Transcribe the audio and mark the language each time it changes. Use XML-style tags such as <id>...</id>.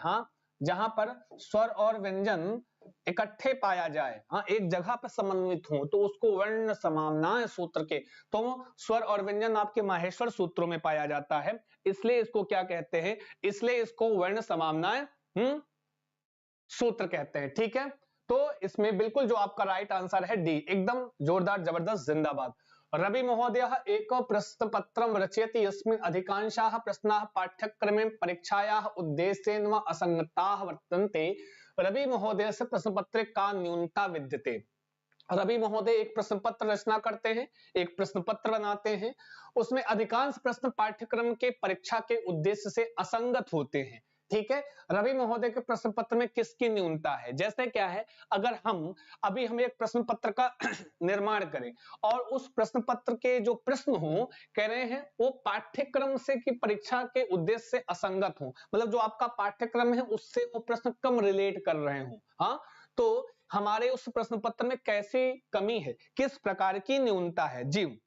<hi>हाँ, जहां पर स्वर और व्यंजन इकट्ठे पाया जाए, हाँ एक जगह पर समन्वित हो, तो उसको वर्ण समामनाय सूत्र के, तो स्वर और व्यंजन आपके माहेश्वर सूत्रों में पाया जाता है, इसलिए इसको क्या कहते हैं, इसलिए इसको वर्ण समामनाय सूत्र कहते हैं, ठीक है। तो इसमें बिल्कुल जो आपका राइट आंसर है डी, एकदम जोरदार जबरदस्त जिंदाबाद।</hi> <sa>रवि महोदय एक प्रश्न पत्रम रचयति यस्मिन् अधिकांशाः प्रश्नाः पाठ्यक्रमे परीक्षायाः उद्देश्येन व असंगताः वर्तन्ते।</sa> <hi>रवि महोदय से प्रश्न पत्र का न्यूनता विद्यते। रवि महोदय एक प्रश्न पत्र रचना करते हैं, एक प्रश्न पत्र बनाते हैं, उसमें अधिकांश प्रश्न पाठ्यक्रम के परीक्षा के उद्देश्य से असंगत होते हैं, ठीक है। रवि महोदय के प्रश्न पत्र में किसकी न्यूनता है, जैसे क्या है, अगर हम एक प्रश्न पत्र का निर्माण करें और उस प्रश्न पत्र के जो प्रश्न हो कह रहे हैं वो पाठ्यक्रम से की परीक्षा के उद्देश्य से असंगत हो, मतलब जो आपका पाठ्यक्रम है उससे वो प्रश्न कम रिलेट कर रहे हो, हाँ, तो हमारे उस प्रश्न पत्र में कैसी कमी है, किस प्रकार की न्यूनता है जी।</hi>